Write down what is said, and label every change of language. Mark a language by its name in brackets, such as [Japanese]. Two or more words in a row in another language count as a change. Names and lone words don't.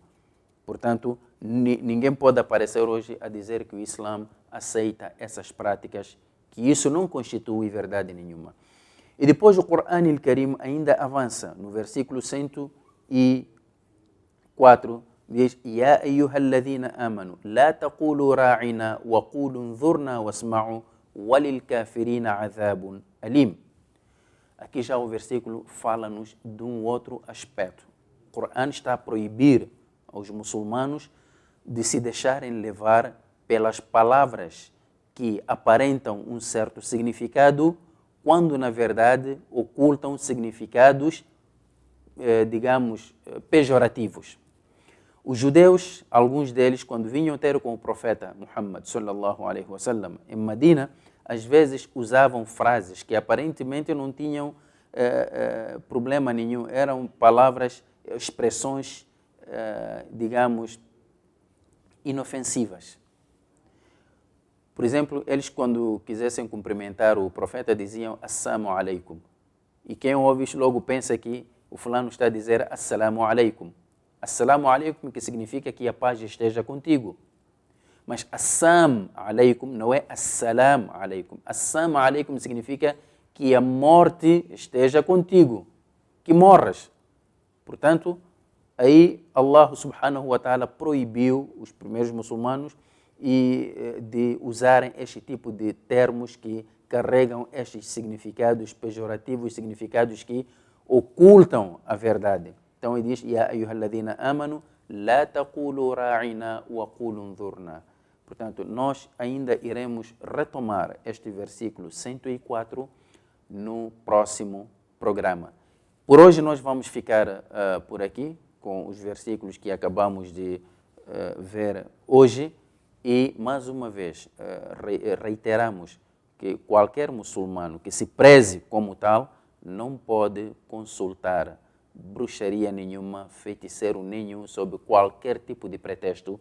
[Portuguese] Portanto, ninguém pode aparecer hoje a dizer que o Islã aceita essas práticas, que isso não constitui verdade nenhuma. E depois o Corão Al-Karim ainda avança, no versículo 104, diz: [Arabic] يا أيها الذين آمنوا لا تقولوا راعنا وقولوا انظرنا واسمعوا وللكافرين عذاب أليم. [Portuguese] Aqui já o versículo fala-nos de um outro aspecto. O Corão está a proibir aos muçulmanos de se deixarem levar pelas palavras que aparentam um certo significado, quando na verdade ocultam significados, digamos, pejorativos. Os judeus, alguns deles, quando vinham ter com o profeta Muhammad [Arabic] صلى الله عليه وسلم [Portuguese] em Medina, às vezes usavam frases que aparentemente não tinham problema nenhum, eram palavras, expressões, digamos, inofensivas. Por exemplo, eles quando quisessem cumprimentar o profeta diziam [Arabic] السلام عليكم. [Portuguese] E quem ouve isso logo pensa que o fulano está a dizer [Arabic] السلام عليكم. السلام عليكم, [Portuguese] que significa que a paz esteja contigo. Mas [Arabic] السام عليكم [Portuguese] não é [Arabic] السلام عليكم. السام عليكم [Portuguese] significa que a morte esteja contigo, que morras. Portanto, aí [Arabic] الله سبحانه وتعالى [Portuguese] proibiu os primeiros muçulmanos de usarem este tipo de termos que carregam estes significados pejorativos, significados que ocultam a verdade. Então ele diz: [Arabic] يا أيها الذين آمنوا لا تقولوا راعنا وقولوا انظرنا. [Portuguese] Portanto, nós ainda iremos retomar este versículo 104 no próximo programa. Por hoje nós vamos ficar por aqui com os versículos que acabamos de ver hoje e, mais uma vez, reiteramos que qualquer muçulmano que se preze como tal não pode consultar bruxaria nenhuma, feiticeiro nenhum, sob qualquer tipo de pretexto.